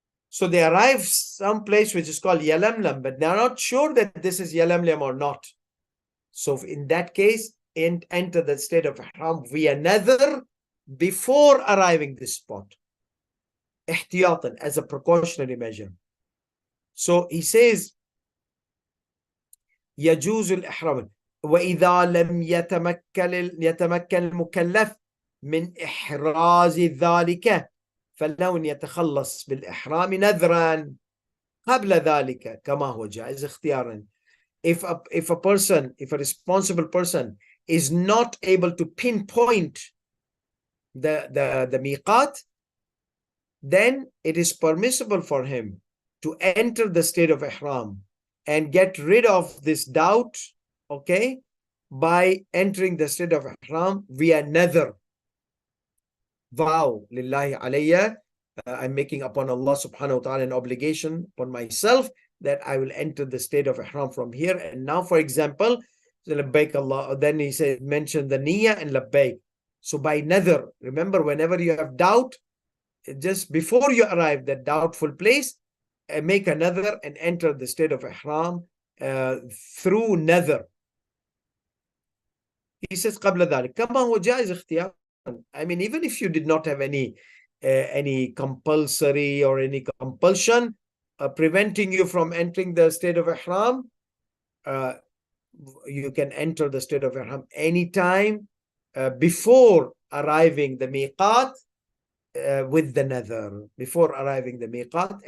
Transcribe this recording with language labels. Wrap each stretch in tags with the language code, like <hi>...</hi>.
<en>So they arrive someplace which is called Yalamlam, but they're not sure that this is Yalamlam or not. So in that case, enter the state of ihram via nadhr before arriving this spot, ihtiyatan, as a precautionary measure. So he says,</en> <ar>يجوز الإحرام وإذا لم يتمكن المكلف من إحراز ذلك فلو يتخلص بالإحرام نذرا قبل ذلك كما هو جائز اختيارا.</ar> <en>If a responsible person is not able to pinpoint the miqat, then it is permissible for him to enter the state of ihram and get rid of this doubt, okay, by entering the state of ihram via nadhr, vow, lillahi alayya, I'm making upon Allah subhanahu wa ta'ala an obligation upon myself that I will enter the state of ihram from here. And now, for example, labbaik Allah, then he said, mention the niyyah and labbaik. So by nadhr, remember, whenever you have doubt, just before you arrive that doubtful place, make a nadhr and enter the state of ihram through nadhr. He says,</en> <ar>قبل ذلك كما هو جائز اختيار.</ar> <en>I mean, even if you did not have any compulsory or any compulsion preventing you from entering the state of ihram, you can enter the state of ihram anytime before arriving the miqat with the nadhr, before arriving the miqat.</en>